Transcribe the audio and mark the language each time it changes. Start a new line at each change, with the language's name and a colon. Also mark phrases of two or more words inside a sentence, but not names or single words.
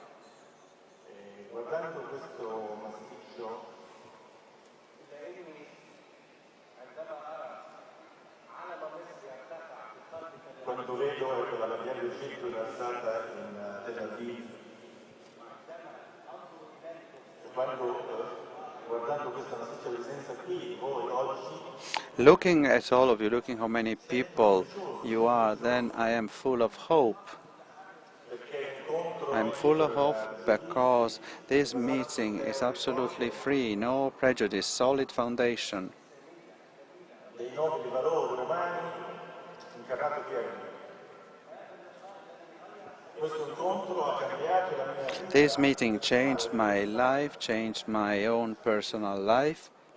Italian: Guardando questo massiccio,
Arabic: لأني عندما أرى علم مصر يرتفع في قلب
Italian: quando vedo la bandiera d'Egitto innalzata in Tel Aviv, guardando questa massiccia presenza qui, voi oggi.
English: Looking at all of you, looking how many people you are, then I am full of hope. I'm full of hope because this meeting is absolutely free, no prejudice, solid foundation. This meeting changed my life, changed my own personal life.